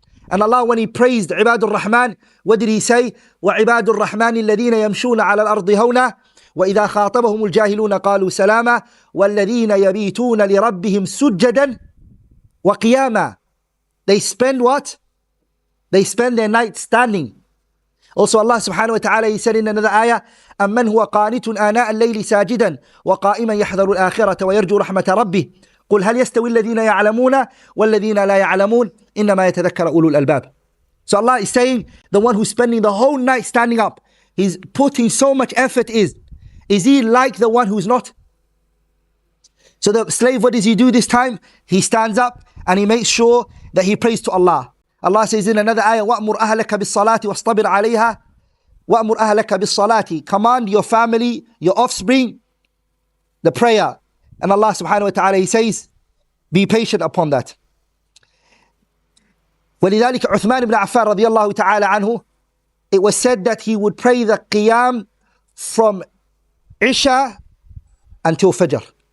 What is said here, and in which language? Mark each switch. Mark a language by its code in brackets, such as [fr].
[en] And Allah, when He praised Ibadur Rahman, what did He say? [ar] وَعِبَادُ الرَّحْمَنِ الَّذِينَ يَمْشُونَ عَلَى الْأَرْضِ هَوْنًا وَإِذَا خَاطَبَهُمُ الْجَاهِلُونَ قَالُوا سَلَامًا وَالَّذِينَ يَبِيتُونَ لِرَبِّهِمْ سُجَّدًا وَقِيَامًا. [en] They spend what? They spend their night standing. Also Allah subhanahu wa ta'ala, He said in another ayah, [ar] أَمَّنْ هُوَ قَانِتٌ آنَاءَ اللَّيْلِ سَاجِدًا وَقَائِمًا يَحْذَرُ الْآخِرَةَ وَيَرْجُو رَحْمَةَ رَبِّهِ قُلْ هَلْ يَسْتَوِي الَّذِينَ يَعْلَمُونَ وَالَّذِينَ لَا يَعْلَمُونَ إِنَّمَا يَتَذَكَّرُ أُولُو الْأَلْبَابِ. [en] So Allah is saying, the one who's spending the whole night standing up, he's putting so much effort, is he like the one who's not? So the slave, what does he do this time? He stands up and he makes sure that he prays to Allah. Allah says in another ayah, [ar] وَأْمُرْ أَهْلَكَ بِالصَّلَاةِ وَاصْطَبِرْ عَلَيْهَا وَأْمُرْ أَهْلَكَ بِالصَّلَاةِ. [en] Command your family, your offspring, the prayer. And Allah subhanahu wa ta'ala, He says, be patient upon that. ولذلك عثمان ibn Affan رضي الله تعالى عنه, it was said that he would pray the Qiyam from Isha until Fajr.